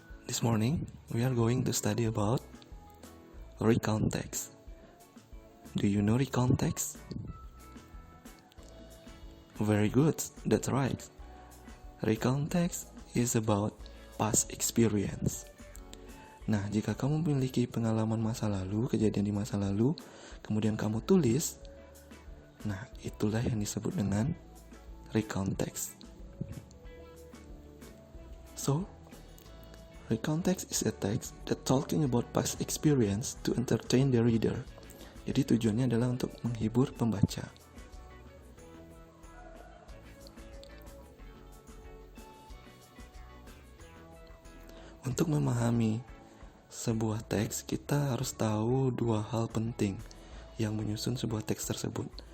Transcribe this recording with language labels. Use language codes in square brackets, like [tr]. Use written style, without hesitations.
[en] This morning, we are going to study about recount text. Do you know recount text? Very good, that's right. Recount text is about past experience. [id] Nah, jika kamu memiliki pengalaman masa lalu, kejadian di masa lalu, kemudian kamu tulis, nah itulah yang disebut dengan recount text. [en] So, recount text is a text that talking about past experience to entertain the reader. [id] Jadi tujuannya adalah untuk menghibur pembaca. Untuk memahami sebuah teks, kita harus tahu dua hal penting yang menyusun sebuah teks tersebut.